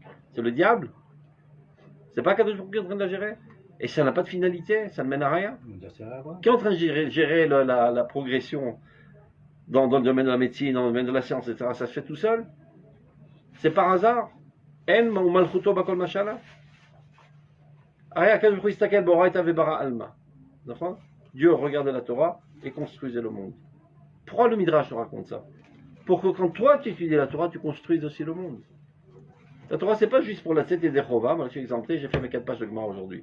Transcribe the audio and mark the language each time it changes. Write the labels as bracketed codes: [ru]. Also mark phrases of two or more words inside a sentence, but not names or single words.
[fr] C'est le diable? C'est pas [he] הקדוש ברוך הוא [fr] qui est en train de la gérer? Et ça n'a pas de finalité, ça ne mène à rien. Qui est en train de gérer la progression dans le domaine de la médecine, dans le domaine de la science, etc. Ça se fait tout seul? C'est par hasard? En ou [he] מלכותו בכל משלה? [fr] Dieu regardait la Torah et construisait le monde. Pourquoi le Midrash nous raconte ça? Pour que quand toi tu étudies la Torah, tu construises aussi le monde. La Torah, c'est pas juste pour la tête et des Chova. Moi, je suis exempté, j'ai fait mes 4 pages de Gemara aujourd'hui.